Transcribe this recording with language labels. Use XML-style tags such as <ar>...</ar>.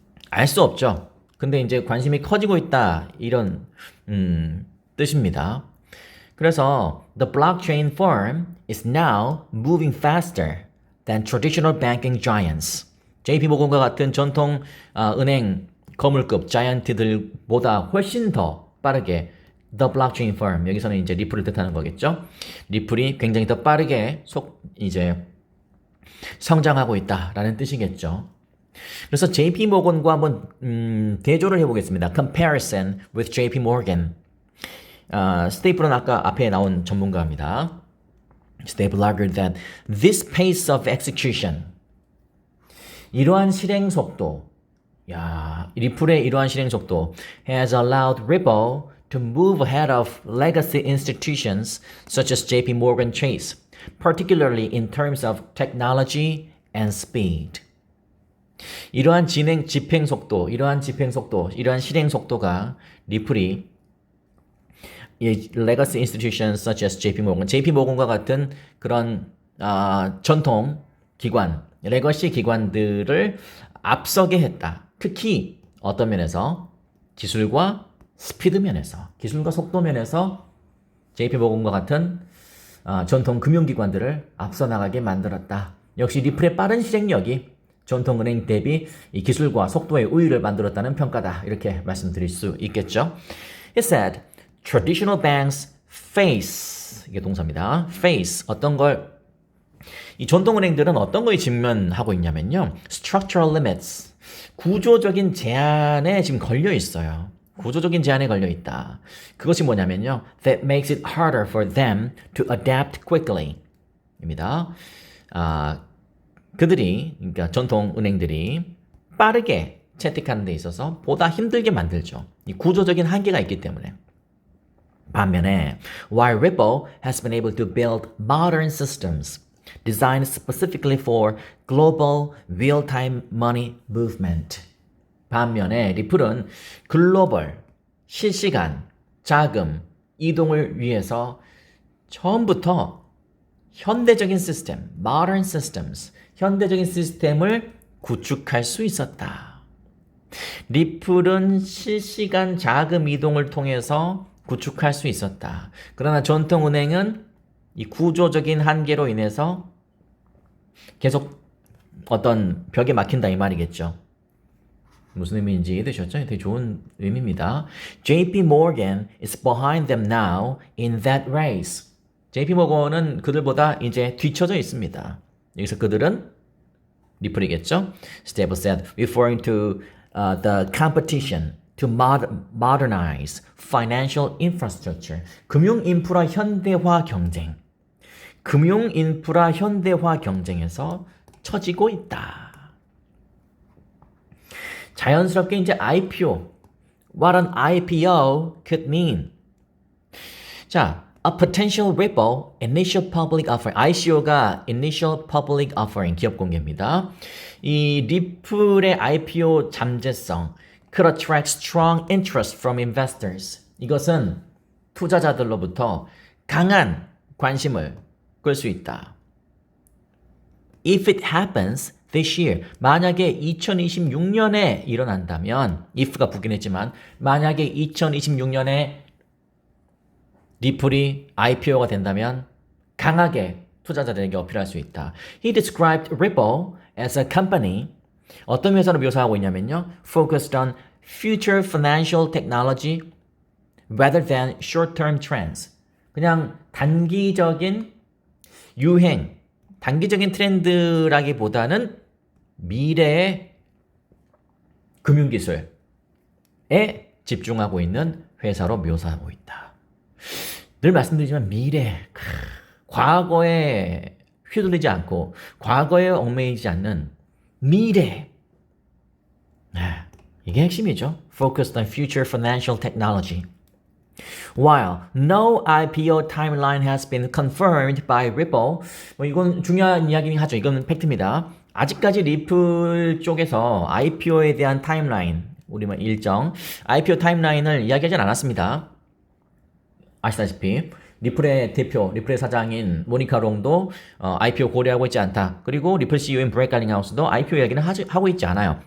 <ko>알 수 없죠. 근데 이제 관심이 커지고 있다 이런 뜻입니다. 그래서</ko> <en>the blockchain firm is now moving faster than traditional banking giants.</en> <ko>JP모건과 같은 전통 은행 거물급 자이언트들보다 훨씬 더 빠르게</ko> <en>the blockchain firm</en> <ko>여기서는 이제 리플을 뜻하는 거겠죠. 리플이 굉장히 더 빠르게 이제 성장하고 있다라는 뜻이겠죠. 그래서 JP모건과 한번 대조를 해보겠습니다.</ko> <en>Comparison with JP Morgan.</en> <ko>스테이플은 아까 앞에 나온 전문가입니다.</ko> <en>Staple argued that this pace of execution</en> <ko>이러한 실행 속도, 리플의 이러한 실행 속도</ko> <en>has allowed Ripple to move ahead of legacy institutions such as JP Morgan Chase, particularly in terms of technology and speed.</en> <ko>이러한 집행 속도, 이러한 실행 속도가 리플이 이</ko> <en>legacy institutions such as</en> <ko>JP모건과 같은 그런 전통 기관, 레거시 기관들을 앞서게 했다. 특히 어떤 면에서 기술과 스피드 면에서, 기술과 속도 면에서 JP모건과 같은 전통 금융기관들을 앞서 나가게 만들었다. 역시 리플의 빠른 실행력이 전통은행 대비 이 기술과 속도의 우위를 만들었다는 평가다. 이렇게 말씀드릴 수 있겠죠.</ko> <en>It said, traditional banks face,</en> <ko>이게 동사입니다. face, 어떤 걸, 이 전통은행들은 어떤 거에 직면하고 있냐면요.</ko> <en>structural limits,</en> <ko>구조적인 제한에 지금 걸려 있어요. 구조적인 제한에 걸려 있다. 그것이 뭐냐면요.</ko> <en>That makes it harder for them to adapt quickly.</en> <ko>입니다. 그들이, 그러니까 전통 은행들이 빠르게 채택하는 데 있어서 보다 힘들게 만들죠. 이 구조적인 한계가 있기 때문에. 반면에,</ko> <en>while Ripple has been able to build modern systems designed specifically for global real-time money movement.</en> <ko>반면에 리플은 글로벌, 실시간, 자금, 이동을 위해서 처음부터 현대적인 시스템,</ko> <en>modern systems,</en> <ko>현대적인 시스템을 구축할 수 있었다. 리플은 실시간 자금 이동을 통해서 구축할 수 있었다. 그러나 전통은행은 이 구조적인 한계로 인해서 계속 어떤 벽에 막힌다 이 말이겠죠. 무슨 의미인지 이해되셨죠? 되게 좋은 의미입니다.</ko> <en>JP Morgan is behind them now in that race.</en> <ko>JP 모건은 그들보다 이제 뒤쳐져 있습니다. 여기서 그들은 리플이겠죠?</ko> <en>Stable said, referring to the competition to modernize financial infrastructure.</en> <ko>금융 인프라 현대화 경쟁. 금융 인프라 현대화 경쟁에서 처지고 있다. 자연스럽게 이제 IPO.</ko> <en>What an IPO could mean. 자, a potential Ripple initial public offering.</en> <ko>ICO가</ko> <en>initial public offering</en> <ko>기업 공개입니다. 이 리플의 IPO 잠재성</ko> <en>could attract strong interest from investors.</en> <ko>이것은 투자자들로부터 강한 관심을 끌 수 있다.</ko> <en>If it happens this year,</en> <ko>만약에 2026년에 일어난다면, if가 붙긴 했지만, 만약에 2026년에 리플이 IPO가 된다면 강하게 투자자들에게 어필할 수 있다.</ko> <en>He described Ripple as a company,</en> <ko>어떤 회사로 묘사하고 있냐면요.</ko> <en>focused on future financial technology rather than short-term trends.</en> <ko>그냥 단기적인 유행, 단기적인 트렌드라기보다는 미래의 금융기술에 집중하고 있는 회사로 묘사하고 있다. 늘 말씀드리지만 미래, 과거에 휘둘리지 않고 과거에 얽매이지 않는 미래. 이게 핵심이죠.</ko> <en>Focused on future financial technology. While no IPO timeline has been confirmed by Ripple,</en> <ko>이건 중요한 이야기긴 하죠. 이건 팩트입니다. 아직까지 리플 쪽에서 IPO에 대한 타임라인, 우리말 일정, IPO 타임라인을 이야기하진 않았습니다. 아시다시피 리플의 대표, 리플의 사장인 모니카 롱도 IPO 고려하고 있지 않다. 그리고 리플 CEO인 브레이크 갈링하우스도 IPO 이야기는 하고 있지 않아요.</ko>